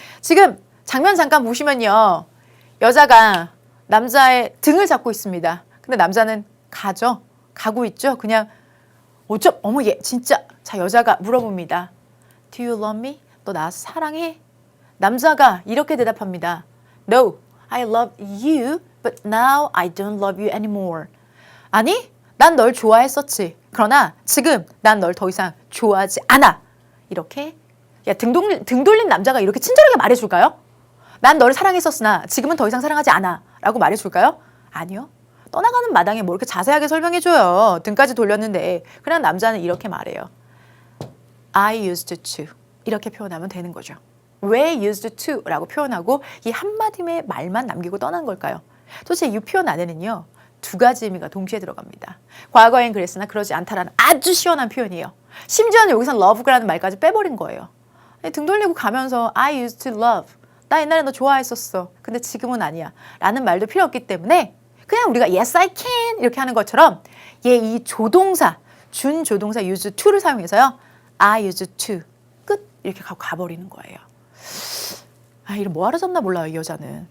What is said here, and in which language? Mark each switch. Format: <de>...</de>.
<ko>지금 장면 잠깐 보시면요. 여자가 남자의 등을 잡고 있습니다. 근데 남자는 가고 있죠. 그냥 어머 얘 진짜. 자, 여자가 물어봅니다.</ko> <en>Do you love me?</en> <ko>너 나 사랑해? 남자가 이렇게 대답합니다.</ko> <en>No. I love you, but now I don't love you anymore.</en> <ko>아니, 난 널 좋아했었지. 그러나 지금 난 널 더 이상 좋아하지 않아. 이렇게 등 돌린 남자가 이렇게 친절하게 말해줄까요? 난 너를 사랑했었으나 지금은 더 이상 사랑하지 않아. 라고 말해줄까요? 아니요. 떠나가는 마당에 뭐 이렇게 자세하게 설명해줘요. 등까지 돌렸는데. 그냥 남자는 이렇게 말해요.</ko> <en>I used to.</en> <ko>이렇게 표현하면 되는 거죠. 왜 used to 라고 표현하고 이 한마디의 말만 남기고 떠난 걸까요? 도대체 이 표현 안에는요. 두 가지 의미가 동시에 들어갑니다. 과거엔 그랬으나 그러지 않다라는 아주 시원한 표현이에요. 심지어는 여기서 love라는 말까지 빼버린 거예요. 등 돌리고 가면서</ko> <en>I used to love.</en> <ko>나 옛날에 너 좋아했었어. 근데 지금은 아니야. 라는 말도 필요 없기 때문에 그냥 우리가</ko> <en>yes I can</en> <ko>이렇게 하는 것처럼 얘 이 조동사, 준조동사 used to를 사용해서요.</ko> <en>I used to.</en> <ko>끝. 이렇게 가버리는 거예요. 아, 이를 뭐하러 잡나 몰라요, 이 여자는.</ko>